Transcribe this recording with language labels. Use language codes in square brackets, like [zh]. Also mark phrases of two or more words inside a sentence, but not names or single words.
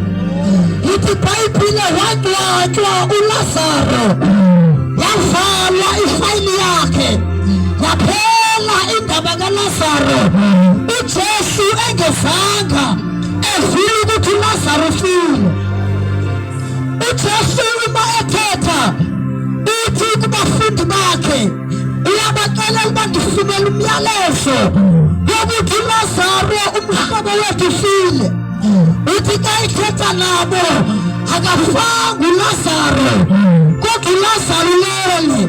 [zu] Yithi iBhayibhile wangcwatshwa uLazaro yavalwa ifayili yakhe yaphela indaba kaLazaro. uJesu engezanga evile ukuthi uLazaro ufile. [xh] uJesu uma ethetha uthi kubafundi bakhe uyabaxelela uba ndifumela umyalezo wokuthi uLazaro umhlobo wethu ufile. Uthi xa ethetha nabo akafanga uLazaro kodwa uLazaro ulele.